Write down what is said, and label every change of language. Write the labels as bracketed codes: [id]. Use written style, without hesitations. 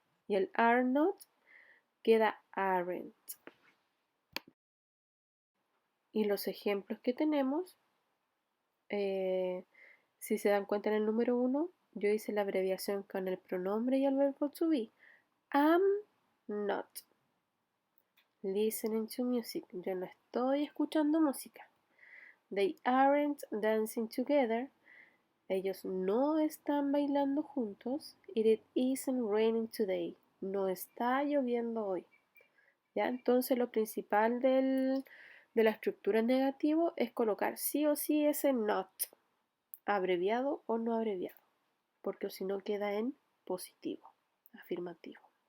[es] Y el are not queda aren't. Y los ejemplos que tenemos, si se dan cuenta en el número 1, yo hice la abreviación con el pronombre y el verbo to be. [en] Am not listening to music. [es] Yo no estoy escuchando música. [en] They aren't dancing together. [es] Ellos no están bailando juntos. [en] It isn't raining today. [es] No está lloviendo hoy. ¿Ya? Entonces lo principal de la estructura negativo es colocar sí o sí ese not, abreviado o no abreviado, porque si no queda en positivo, afirmativo.